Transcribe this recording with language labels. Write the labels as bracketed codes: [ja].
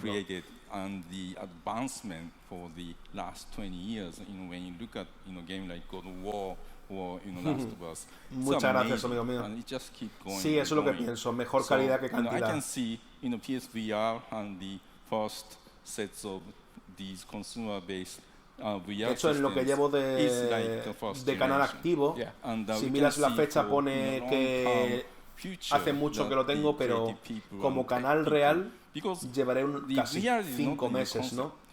[en] Created, and the advancement for the last 20 years. When you look at game like God of War or Last of Us. [es] Muchas gracias, amigo mío. [en] And it just keep going. [es] Sí, eso es lo que pienso. Mejor calidad que cantidad. [en] I can see PSVR and the first sets of these consumer-based [es] de hecho, en lo que llevo de canal activo, si miras la fecha pone que hace mucho que lo tengo, pero como canal real llevaré casi 5 meses, ¿no?